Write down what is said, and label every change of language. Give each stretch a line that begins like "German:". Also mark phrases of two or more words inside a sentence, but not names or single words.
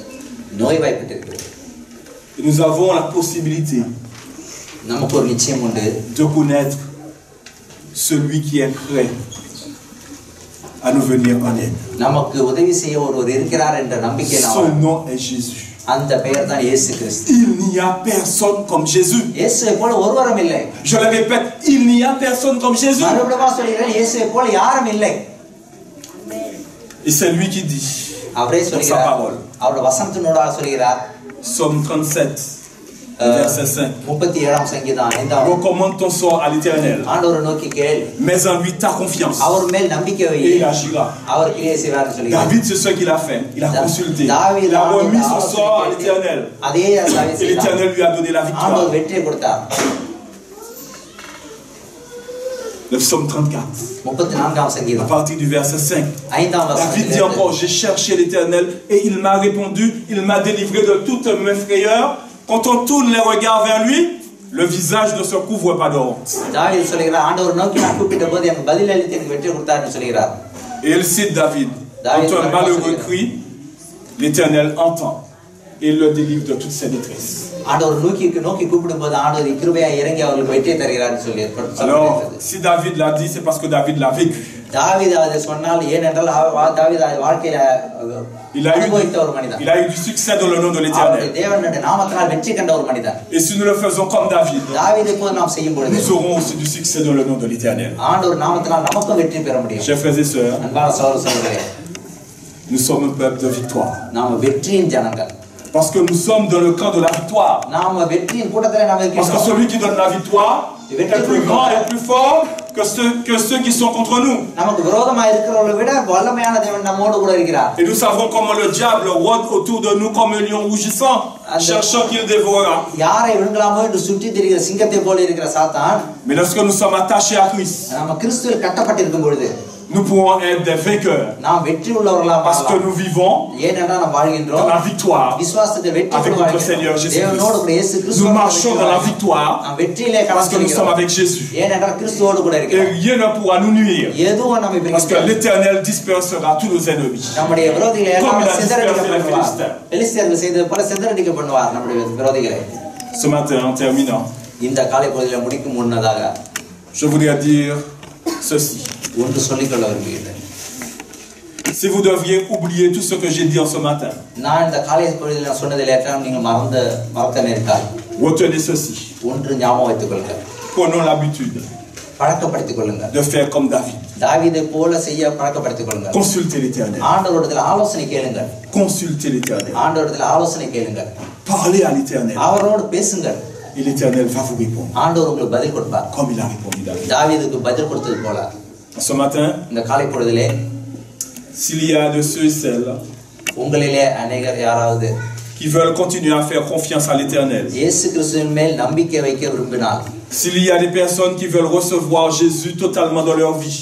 French: Et nous avons la possibilité de connaître celui qui est prêt à nous venir en aide. Son nom est Jésus.
Tamil: அந்த பெயர் தான் இயேசு கிறிஸ்து.
French: Il n'y a personne comme Jésus.
Tamil: இயேசுவை போல ஒருவரும் இல்லை.
French: Je le répète, il n'y a personne comme Jésus.
Tamil: மறுபடியும் சொல்கிறேன், இயேசுவை போல யாரும் இல்லை.
French: Et c'est lui qui dit
Tamil: அவரே
French: sa
Tamil: சொல்கிறார்,
French: parole.
Tamil: அவருடைய வசனத்தினூடாக சொல்கிறார்.
French: Psaume 37, verset 5.
Tamil: 37ஆம் சங்கீதம் 5ஆம்.
French: Recommande ton sort à l'Éternel.
Tamil: ஆண்டவரை நோக்கி கேள்.
French: Mets en lui ta confiance.
Tamil: அவர் மேல் நம்பிக்கை வை.
French: Et il agira.
Tamil: அவர் கிரியை செய்வார்னு சொல்கிறார்.
French: David, c'est ce qu'il a fait. Il a consulté.
Tamil: தாவீது
French: Il a remis son sort à l'Éternel.
Tamil: அதே தாவீது
French: Et l'Éternel lui a donné la victoire.
Tamil: ஆண்டவர் வெற்றியை கொடுத்தார்.
French: Le psaume 34.
Tamil: 34ஆம்
French: À
Tamil: சங்கீதம்
French: partir du verset 5.
Tamil: 5ஆம்
French: David dit
Tamil: வசனம்.
French: encore, j'ai cherché l'Éternel et il m'a répondu, il m'a délivré de toutes mes frayeurs. Quand on tourne les regards vers lui, le visage ne se couvre pas de honte.
Tamil: தாவீது சொல்கிறார், ஆண்டவர் நோக்கி நான் கூப்பிட்ட போது எனக்கு பதில் அளித்து எனக்கு வெற்றி கொடுத்தார்னு சொல்கிறார்.
French: Et il cite David. Quand un malheureux crie, l'Éternel entend et il le délivre de toutes ses détresses.
Tamil: ஆண்டவர் நோக்கி கூப்பிடும்போது ஆண்டவர் கிருபையா இறங்கி அவர்களுக்கு வெற்றி தருகிறார்னு சொல்லி.
French: Alors, si David l'a dit, c'est parce que David l'a vécu.
Tamil: தாவீது அதை சொன்னால் ஏனென்றால் தாவீது வாழ்க்கையில அனுபவித்த ஒரு மனிதன்.
French: Il a eu du succès dans le nom de l'Éternel.
Tamil: தேவனுடைய நாமத்தினால் வெற்றி கண்ட ஒரு மனிதன்.
French: Et si nous le faisons comme David,
Tamil: தாவீதை போல நாம் செய்யும் பொழுது
French: nous aurons aussi du succès dans le nom de l'Éternel.
Tamil: ஆண்டவர் நாமத்தினால் நமக்கு வெற்றி பெற முடியும்.
French: Chers frères et sœurs,
Tamil: அன்பான சகோதரர்களே,
French: nous sommes un peuple de victoire.
Tamil: நாம் வெற்றியின் ஜனங்கள்.
French: Parce que nous sommes dans le camp de la victoire.
Tamil: நாம் வெற்றியின் கூட்டத்திலே நாம்
French: Parce que
Tamil: இருக்கிறோம்.
French: celui qui donne la victoire est plus grand et plus fort que ceux qui sont contre nous.
Tamil: நமக்கு விரோதமாக இருக்கிறவர்களை விட வல்லமையான தேவன் நம்மோடு கூட இருக்கிறார்.
French: Et nous savons comment le diable rôde autour de nous comme un lion rougissant, cherchant qui le dévorera.
Tamil: யாரை விழுங்கலாமோ என்று சுற்றி திரிகிற சிங்கத்தை போல இருக்கிற சாத்தான்,
French: Mais lorsque nous sommes attachés à Christ,
Tamil: நம்ம கிறிஸ்துவில் கட்டப்பட்டிருக்கும் பொழுது
French: nous pouvons être des vainqueurs.
Tamil: நாம் வெற்றி உள்ளவர்களாக
French: Parce que
Tamil: மாறலாம்.
French: nous vivons
Tamil: ஏனென்றால் நாம்
French: dans
Tamil: வாழ்கின்றோம்
French: la victoire.
Tamil: விசுவாசத்தை வெற்றி
French: Avec notre Seigneur Jésus
Tamil: தேவனோடு கூட இயேசு
French: Christ.
Tamil: கிறிஸ்து
French: Nous marchons dans la victoire
Tamil: நாம் வெற்றியிலே
French: parce que nous sommes avec Jésus.
Tamil: ஏனென்றால் கிறிஸ்துவோடு கூட
French: Et
Tamil: இருக்கிறோம்.
French: rien ne pourra nous nuire.
Tamil: எதுவும் நம்மை
French: Parce que
Tamil: பிரிக்காது.
French: l'Éternel dispersera tous nos ennemis.
Tamil: நம்முடைய விரோதிகளை
French: Comme
Tamil: எல்லாம்
French: il a
Tamil: சிதறடிக்கப்படுவார்.
French: dispersé
Tamil: பெலிஸ்தியர்கள் செய்தது போல சிதறடிக்கப்படுவார் நம்முடைய விரோதிகளை.
French: Ce matin, en terminant,
Tamil: இந்த காலை பொழுதில முடிக்கும் முன்னதாக
French: je voudrais dire ceci.
Tamil: ஒன்று சொல்லிக்கொள்ள விரும்புகிறேன்.
French: Si vous deviez oublier tout ce que j'ai dit en ce matin,
Tamil: நான் இந்த காலை பொழுதில் நான் சொன்னதில் எல்லாம் நீங்கள் மறக்க நேர்ந்தால்
French: retenez ceci.
Tamil: ஒன்று ஞாபகம் வைத்துக் கொள்ளுங்கள்.
French: Prenons l'habitude
Tamil: பழக்கப்படுத்திக் கொள்ளுங்கள்.
French: de faire comme David.
Tamil: தாவீதை போல செய்ய பழக்கப்படுத்திக் கொள்ளுங்கள்.
French: Consultez l'Éternel.
Tamil: ஆண்டவரிடத்தில் ஆலோசனை கேளுங்கள்.
French: Consultez l'Éternel.
Tamil: ஆண்டவரிடத்தில் ஆலோசனை கேளுங்கள்.
French: Parlez à l'Éternel.
Tamil: அவரோடு பேசுங்கள்.
French: Et l'Éternel va vous répondre.
Tamil: ஆண்டவர் உங்களுக்கு பதில் கொடுப்பார்.
French: Comme il a répondu David.
Tamil: தாவீதுக்கு பதில் கொடுத்தது போல
French: Ce matin,
Tamil: இந்த காலை பொழுதிலே
French: s'il y a de ceux et celles
Tamil: உங்களிலே அநேகர் யாராவது
French: qui veulent continuer à faire confiance à l'Éternel,
Tamil: இயேசு கிறிஸ்துவின் மேல் நம்பிக்கை வைக்க விரும்பினால்,
French: s'il y a des personnes qui veulent recevoir Jésus totalement dans leur vie,